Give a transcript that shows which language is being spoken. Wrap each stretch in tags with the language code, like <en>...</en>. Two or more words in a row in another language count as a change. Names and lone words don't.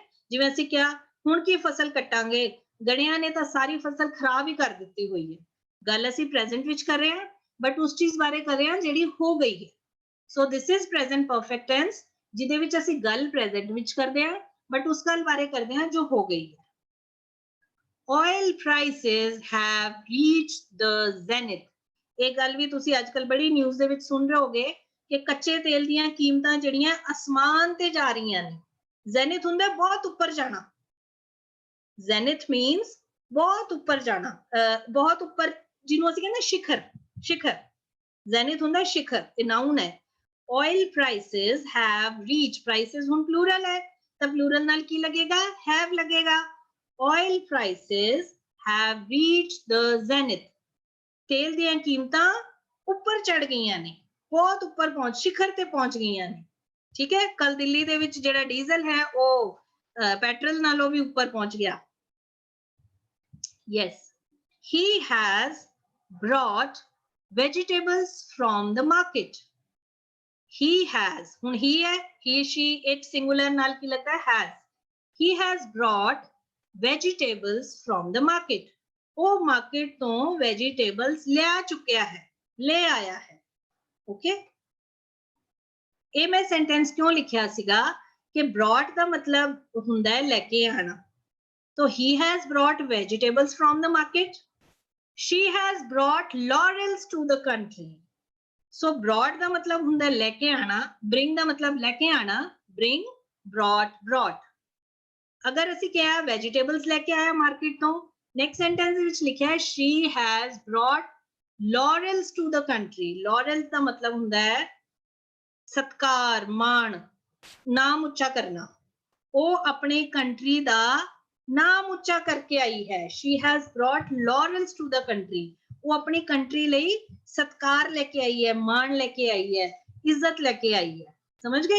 <pa>ਜਿਵੇਂ ਅਸੀਂ ਕਿਹਾ ਹੁਣ ਕੀ ਫਸਲ ਕੱਟਾਂਗੇ, ਗੜਿਆਂ ਨੇ ਤਾਂ ਸਾਰੀ ਫਸਲ ਖਰਾਬ ਹੀ ਕਰ ਦਿੱਤੀ ਹੋਈ ਹੈ। ਗੱਲ ਅਸੀਂ ਪ੍ਰੈਜ਼ੈਂਟ ਵਿੱਚ ਕਰ ਰਹੇ ਹਾਂ, ਬਟ ਉਸ ਚੀਜ਼ ਬਾਰੇ ਕਰ ਰਹੇ ਹਾਂ ਜਿਹੜੀ ਹੋ ਗਈ ਹੈ।</pa> <en>so this is present perfect tense,</en> <pa>ਜਿਹਦੇ ਵਿੱਚ ਅਸੀਂ ਗੱਲ ਪ੍ਰੈਜ਼ੈਂਟ ਵਿੱਚ ਕਰਦੇ ਹਾਂ, ਬਟ ਉਸ ਗੱਲ ਬਾਰੇ ਕਰਦੇ ਹਾਂ ਜੋ ਹੋ ਗਈ ਹੈ।</pa> <en>Oil prices have reached the zenith,</en> <pa>ਇਹ ਗੱਲ ਵੀ ਤੁਸੀਂ ਅੱਜ ਕੱਲ ਬੜੀ ਨਿਊਜ਼ ਦੇ ਵਿੱਚ ਸੁਣ ਰਹੇ ਹੋਗੇ ਕਿ ਕੱਚੇ ਤੇਲ ਦੀਆਂ ਕੀਮਤਾਂ ਜਿਹੜੀਆਂ ਅਸਮਾਨ ਤੇ ਜਾ ਰਹੀਆਂ ਨੇ। ਜ਼ੈਨਿਥ ਹੁੰਦਾ ਬਹੁਤ ਉੱਪਰ ਜਾਣਾ,</pa> <en>zenith means</en> <pa>ਬਹੁਤ ਉੱਪਰ ਜਾਣਾ, ਬਹੁਤ ਉੱਪਰ, ਜਿਹਨੂੰ ਅਸੀਂ ਕਹਿੰਦੇ</pa> <hi>शिखर, शिखर,</hi> <pa>ਜ਼ੈਨਿਥ ਹੁੰਦਾ शिखर, ਇਹ ਨਾउन ਹੈ।</pa> <en>oil prices have reached,</en> <pa>prices ਹੁਣ plural ਹੈ ਤਾਂ plural ਨਾਲ ਕੀ ਲੱਗੇਗਾ? have ਲੱਗੇਗਾ।</pa> <en>oil prices have reached the zenith,</en> <pa>ਤੇਲ ਦੀਆਂ ਕੀਮਤਾਂ ਉੱਪਰ ਚੜ ਗਈਆਂ ਨੇ, ਬਹੁਤ ਉੱਪਰ ਪਹੁੰਚ, शिखर ਤੇ ਪਹੁੰਚ ਗਈਆਂ ਨੇ, ਠੀਕ ਹੈ। ਕੱਲ ਦਿੱਲੀ ਦੇ ਵਿੱਚ ਜਿਹੜਾ ਡੀਜ਼ਲ ਹੈ ਉਹ ਪੈਟਰੋਲ ਨਾਲੋਂ ਵੀ ਉੱਪਰ ਪਹੁੰਚ ਗਿਆ।</pa> <en>yes, he has brought vegetables from the market, he has, ਹੁਣ he ਹੈ, he she it singular</en> <pa>ਨਾਲ ਕੀ ਲੱਗਦਾ ਹੈ?</pa> <en>has, he has brought vegetables from the market,</en> <pa>ਉਹ ਮਾਰਕੀਟ ਤੋਂ ਵੈਜੀਟੇਬਲਸ ਲਿਆ ਚੁੱਕਿਆ ਹੈ, ਲੈ ਆਇਆ ਹੈ, ਓਕੇ। ਇਹ ਮੈਂ ਸੈਂਟੈਂਸ ਕਿਉਂ ਲਿਖਿਆ ਸੀਗਾ ਕਿ brought ਦਾ ਮਤਲਬ ਹੁੰਦਾ ਹੈ ਲੈ ਕੇ ਆਣਾ,</pa> <en>तो he has brought vegetables from the market, she has brought laurels to the country, so brought</en> <pa>ਦਾ ਮਤਲਬ ਹੁੰਦਾ ਹੈ ਲੈ ਕੇ ਆਣਾ,</pa> <en>bring</en> <pa>ਦਾ ਮਤਲਬ ਲੈ ਕੇ ਆਣਾ,</pa> <en>bring, brought, brought।</en> <pa>ਅਗਰ ਅਸੀਂ ਕਿਹਾ ਵੈਜੀਟੇਬਲਸ ਲੈ ਕੇ ਆਇਆ ਮਾਰਕੀਟ ਤੋਂ,</pa> <en>next sentence</en> <pa>ਦੇ ਵਿੱਚ ਲਿਖਿਆ ਹੈ</pa> <en>she has brought laurels to the country,</en> <pa>laurels ਦਾ ਮਤਲਬ ਹੁੰਦਾ ਹੈ ਸਤਕਾਰ, ਮਾਣ, ਨਾਮ ਉੱਚਾ ਕਰਨਾ, ਉਹ ਆਪਣੇ ਕੰਟਰੀ ਦਾ ਨਾਮ ਉੱਚਾ ਕਰਕੇ ਆਈ ਹੈ।</pa> <en>she has brought laurels to the country,</en> <pa>ਉਹ ਆਪਣੀ ਕੰਟਰੀ ਲਈ ਸਤਕਾਰ ਲੈ ਕੇ ਆਈ ਹੈ, ਮਾਣ ਲੈ ਕੇ ਆਈ ਹੈ, ਇੱਜ਼ਤ ਲੈ ਕੇ ਆਈ ਹੈ, ਸਮਝ ਗਏ।</pa>